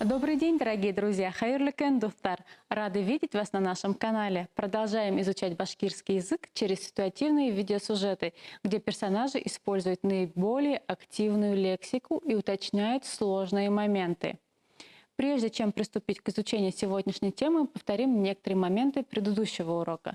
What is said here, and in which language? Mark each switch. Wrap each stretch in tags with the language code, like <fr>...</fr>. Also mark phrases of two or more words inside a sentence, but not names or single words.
<ru>Добрый день, дорогие друзья!</ru> <ba>Хайырлы көн, достар!</ba> <ru>Рады видеть вас на нашем канале. Продолжаем изучать башкирский язык через ситуативные видеосюжеты, где персонажи используют наиболее активную лексику и уточняют сложные моменты. Прежде чем приступить к изучению сегодняшней темы, повторим некоторые моменты предыдущего урока.</ru>